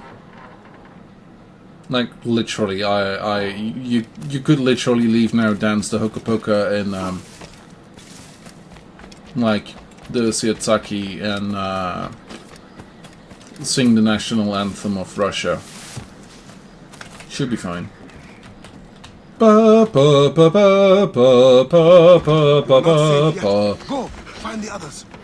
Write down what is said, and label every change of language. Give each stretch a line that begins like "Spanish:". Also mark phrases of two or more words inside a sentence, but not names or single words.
English: Like, literally, you could literally leave now, dance the Hoka Poka, and, like, the Siatsaki, and, sing the national anthem of Russia. Should be fine. Ba ba ba ba ba ba ba ba ba ba. Go! Find the others.